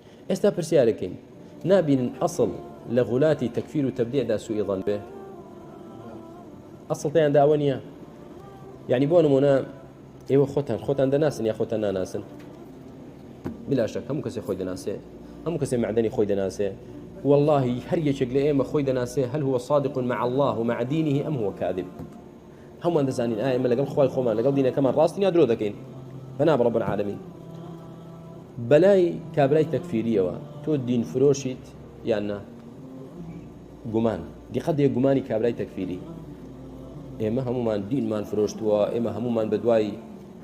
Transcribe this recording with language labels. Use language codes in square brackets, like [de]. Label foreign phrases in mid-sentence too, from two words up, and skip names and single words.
[ckb] ئێستا پرسیارەکەین نابینن ئەسڵ لە غولاتی تەکفیر و تەبدیعدا سوئی ظن بێ ئەسڵ تیان داوە نییە یعنی بۆ نمونە ئێوە خۆتان دەناسن یا خۆتان ناناسن بلا شەک هەموو کەسێک خۆی دەناسێ هەموو کەسێک معدەنی خۆی دەناسێ والله هەر یەکێک لە ئێمە خۆی دەناسێ [ar] هل هو صادق مع الله ومع دينه أم هو كاذب [ckb] هەمووان دەزانین ئێمە لەگەڵ خوای خۆمان لەگەڵ دینەکەمان ڕاستین یا درۆ دەکەین بەنام [ar] رب العالمین [ckb] بەلای کابرای تەکفیریەوە تۆ دین فرۆشیت یان نا گومان دیقەت دێ گومانی کابرای تەکفیری ئێمە هەمومان دینمان فرۆشتووە ئێمە هەمومان بە دوای شەهوات